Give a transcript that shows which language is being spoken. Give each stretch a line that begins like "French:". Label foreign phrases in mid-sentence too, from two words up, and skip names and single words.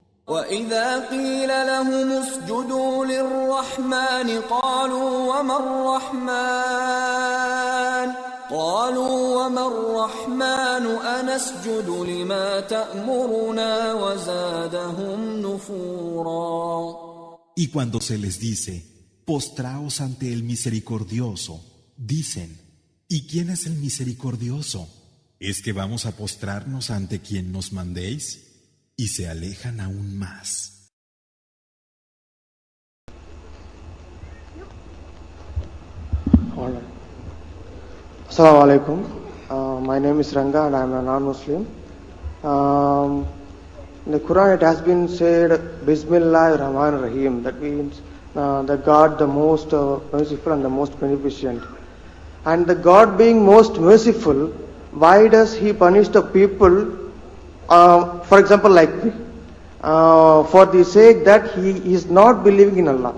Arabic: وَإِذَا قِيلَ لَهُمُ اسْجُدُوا لِلرَّحْمَنِ قالوا وما الرحمن أنسجد لما تأمرنا وزادهم نفورا.
Spanish: Y cuando se les dice, postraos ante el misericordioso, dicen, ¿y quién es el misericordioso? ¿Es que vamos a postrarnos ante quien nos mandéis? Y se alejan aún más.
Arabic: السلام عليكم.
English: My name is Ranga and I am a non-Muslim. In the Quran it has been said,
Arabic: بسم الله الرحمن الرحيم.
English: That means the God the most merciful and the most beneficent. And the God being most merciful, why does He punish the people, for example like me, for the sake that he is not believing in Allah?